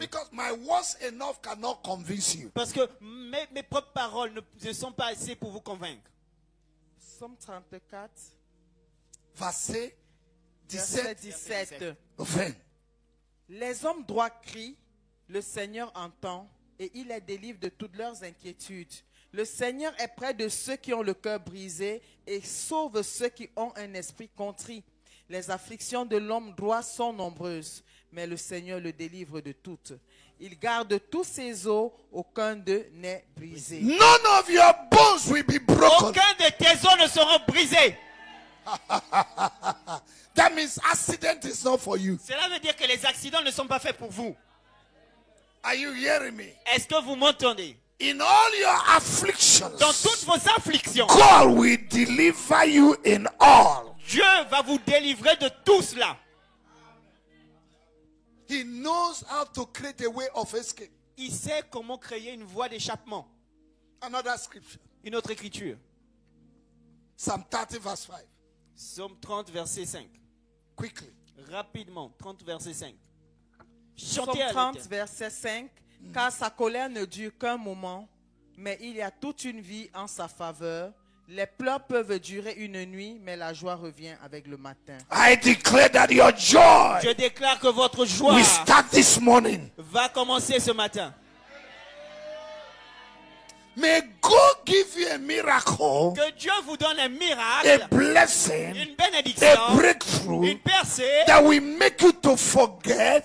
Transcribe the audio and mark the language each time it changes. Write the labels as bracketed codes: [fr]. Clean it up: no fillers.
[en] because my words enough cannot convince you. [fr] Parce que mes propres paroles ne sont pas assez pour vous convaincre. Psaume 34, Verset verset 17, 17. 20. Les hommes droits crient, le Seigneur entend et il les délivre de toutes leurs inquiétudes. Le Seigneur est près de ceux qui ont le cœur brisé et sauve ceux qui ont un esprit contrit. Les afflictions de l'homme droit sont nombreuses, mais le Seigneur le délivre de toutes. Il garde tous ses os, aucun d'eux n'est brisé. [en] None of your bones will be broken. [fr] Aucun de tes os ne seront brisés. [en] That means accident is not for you. [fr] Cela veut dire que les accidents ne sont pas faits pour vous. [en] Are you hearing me? [fr] Est-ce que vous m'entendez? [en] In all your afflictions, [fr] dans toutes vos afflictions, [en] God will deliver you in all. [fr] Dieu va vous délivrer de tout cela. [en] He knows how to create a way of escape. [fr] Il sait comment créer une voie d'échappement. [en] Another scripture. [fr] Une autre écriture. [en] Psalm 30 verse 5. [fr] Psaume 30, verset 5. [en] Quickly. [fr] Rapidement, 30, verset 5. Psaume Chantez à 30, l'Éternel. verset 5. Car sa colère ne dure qu'un moment, mais il y a toute une vie en sa faveur. Les pleurs peuvent durer une nuit, mais la joie revient avec le matin. [en] I declare that your joy [fr] Je déclare que votre joie [en] will start this morning. [fr] va commencer ce matin. [en] May God give you a miracle, [fr] Que Dieu vous donne un [en] a [fr] miracle, [en] blessing, [fr] une bénédiction, [en] a breakthrough [fr] une percée [en] that will make you to forget